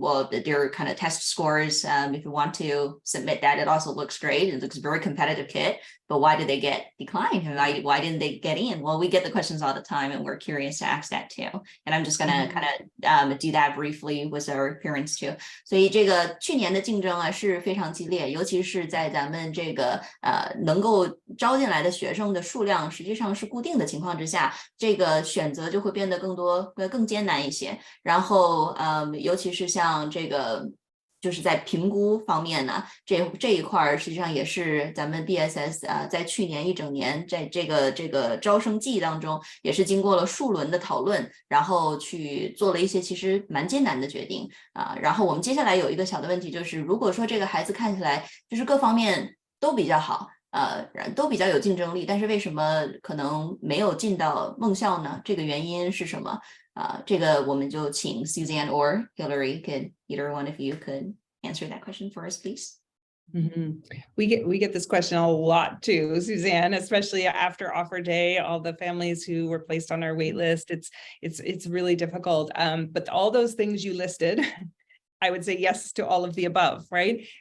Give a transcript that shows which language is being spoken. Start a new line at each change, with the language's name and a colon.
English: Their kind of test scores, if you want to submit that, it also looks great. It looks very competitive kid, but why did they get declined? And why didn't they get in? Well, we get the questions all the time, and we're curious to ask that too. And I'm just gonna kind of do that briefly with our parents too.
Chinese: 所以这个去年的竞争啊是非常激烈，尤其是在咱们这个能够招进来的学生的数量实际上是固定的情况之下，这个选择就会变得更艰难一些。然后尤其是像这个就是在评估方面呢，这一块实际上也是咱们 BSS 在去年一整年在这个招生季当中，也是经过了数轮的讨论，然后去做了一些其实蛮艰难的决定啊。然后我们接下来有一个小的问题，就是如果说这个孩子看起来就是各方面都比较好，都比较有竞争力，但是为什么可能没有进到梦校呢？这个原因是什么？这个我们就请
English: Suzanne or Hillary, either one of you could answer that question for us, please. We get this question a lot too, Suzanne, especially after offer day, all the families who were placed on our wait list. It's really difficult. But all those things you listed, I would say yes to all of the above, right?